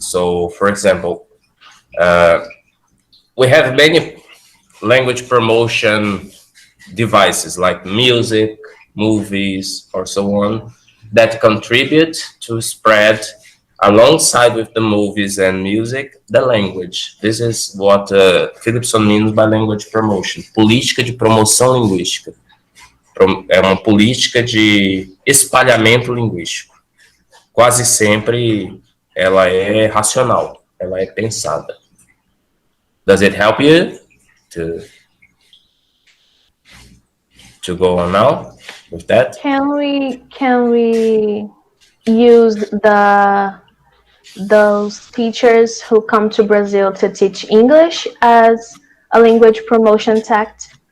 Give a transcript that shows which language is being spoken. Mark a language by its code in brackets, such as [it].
[en] So, for example, we have many language promotion devices like music, movies, or so on that contribute to spread alongside with the movies and music, the language. This is what Phillipson means by language promotion. [pt] Política de promoção linguística. É uma política de espalhamento linguístico. Quase sempre ela é racional, ela é pensada. [en] Does it help you to go on now with that? Can we use those teachers who come to Brazil to teach English as a language promotion tact?